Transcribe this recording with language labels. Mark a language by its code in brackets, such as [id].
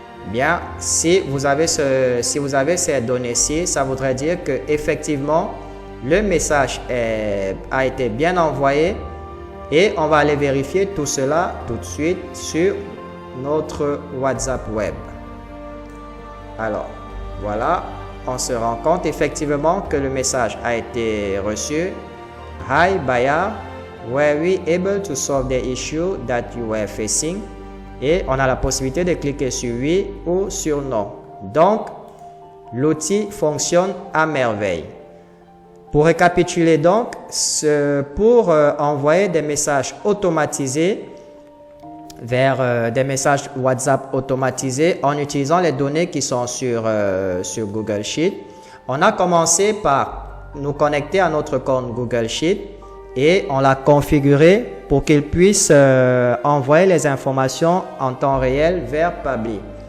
[fr] bien, si vous avez ces données-ci, ça voudrait dire que effectivement le message a été bien envoyé et on va aller vérifier tout cela tout de suite sur notre WhatsApp web. Alors, voilà, on se rend compte effectivement que le message a été reçu. [en] Hi Baya, were we able to solve the issue that you were facing? [fr] Et on a la possibilité de cliquer sur oui ou sur non. Donc, l'outil fonctionne à merveille. Pour récapituler donc, pour envoyer des messages automatisés vers des messages WhatsApp automatisés en utilisant les données qui sont sur Google Sheet, on a commencé par nous connecter à notre compte Google Sheet et on l'a configuré pour qu'il puisse envoyer les informations en temps réel vers Pabbly.